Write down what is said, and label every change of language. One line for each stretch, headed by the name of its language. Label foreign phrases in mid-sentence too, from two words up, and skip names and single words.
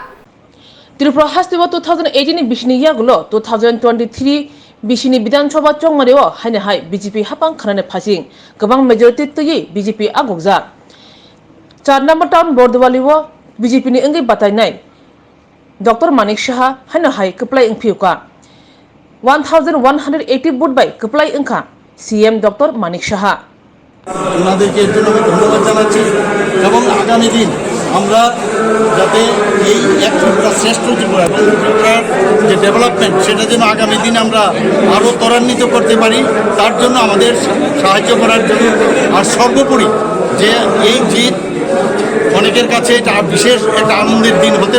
Kok Borok: Tripura Hastiwa 2018 Bishni Yagulo 2023 Bishini Bidansabha Chongmareo Haine Hai BJP Hapang Kharane Phasing Gabang majority Tuyi BJP Agogza Char number town Bordowali wo BJP ni Ungai Batanya Dr. Manik Saha Haine Hai Kuplai Engphiuka 1180 vote by Kuplai Engkha CM ডক্টর মানিক সাহা
Bangla: ওনাদেরকে এর জন্য আমি ধন্যবাদ জানাচ্ছি এবং আগামী দিন আমরা যাতে এই এক ত্রিপুরা শ্রেষ্ঠ ত্রিপুরা এবং ত্রিপুরার যে ডেভেলপমেন্ট সেটা যেন আগামী দিন আমরা আরও ত্বরান্বিত করতে পারি তার জন্য আমাদের সাহায্য করার জন্য আর সর্বোপরি যে এই জিত অনেকের কাছে এটা বিশেষ একটা আনন্দের দিন হতে